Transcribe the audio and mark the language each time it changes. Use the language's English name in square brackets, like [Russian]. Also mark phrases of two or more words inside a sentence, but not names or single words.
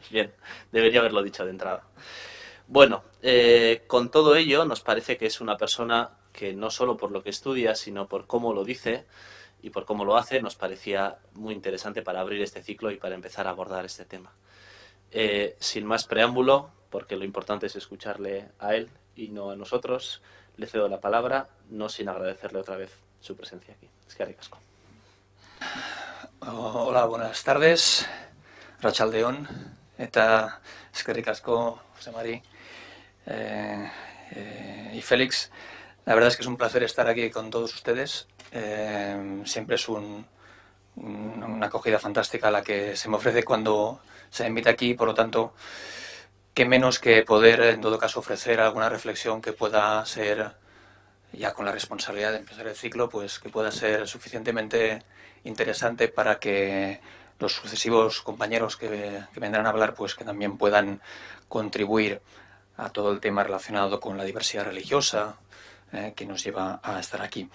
[Spanish] Bien, debería haberlo dicho de entrada. Bueno, con todo ello nos parece que es una persona que no solo por lo que estudia, sino por cómo lo dice y por cómo lo hace, nos parecía muy interesante para abrir este ciclo y para empezar a abordar este tema. Sin más preámbulo, porque lo importante es escucharle a él y no a nosotros, le cedo la palabra, no sin agradecerle otra vez su presencia aquí. [Basque] Eskerrik asko. [Spanish] Hola, buenas tardes. [Basque] Arratsaldeon eta eskerrik asko, [Spanish] José Mari y Félix. La verdad es que es un placer estar aquí con todos ustedes. Siempre es una acogida fantástica la que se me ofrece cuando se me invita aquí, por lo tanto, qué menos que poder, en todo caso, ofrecer alguna reflexión que pueda ser, ya con la responsabilidad de empezar el ciclo, pues que pueda ser suficientemente interesante para que los sucesivos compañeros que vendrán a hablar, pues que también puedan contribuir a todo el tema relacionado con la diversidad religiosa que nos lleva a estar aquí.